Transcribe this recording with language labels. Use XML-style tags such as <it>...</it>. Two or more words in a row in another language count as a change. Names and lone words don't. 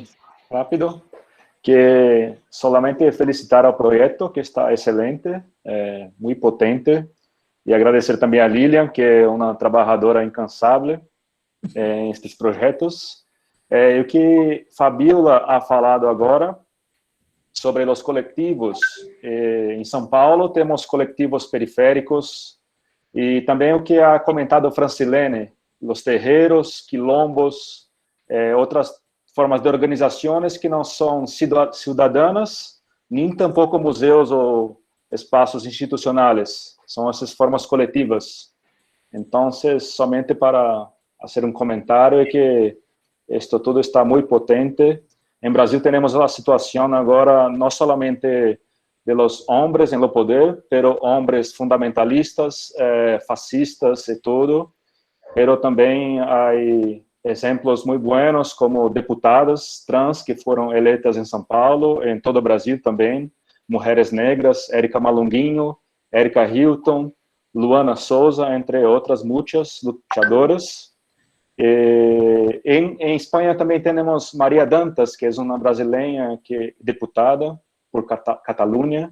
<es>Rápido. Que solamente felicitar al proyecto, que está excelente, muy potente, y agradecer también a Lilian, que es una trabajadora incansable en estos proyectos.</es> <pt>O que Fabiola ha falado agora sobre os coletivos. Em São Paulo temos coletivos periféricos e também o que ha comentado Francilene, os terreiros, quilombos, outras formas de organizações que não são cidadãs, nem tampouco museus ou espaços institucionais. São essas formas coletivas. Então, somente para fazer um comentário, é que isto tudo está muito potente. Em Brasil temos a situação agora, não somente</pt> <es>de los hombres en lo poder, pero hombres</es> <pt>fundamentalistas, fascistas e tudo, pero também há exemplos muito buenos como deputadas trans que foram eleitas em São Paulo, em todo o Brasil também,</pt> <es>mujeres negras, Erika Malunguinho, Erika Hilton, Luana Souza, entre otras muchas luchadoras. En España también tenemos María Dantas, que es una brasileña diputada por Cataluña.</es>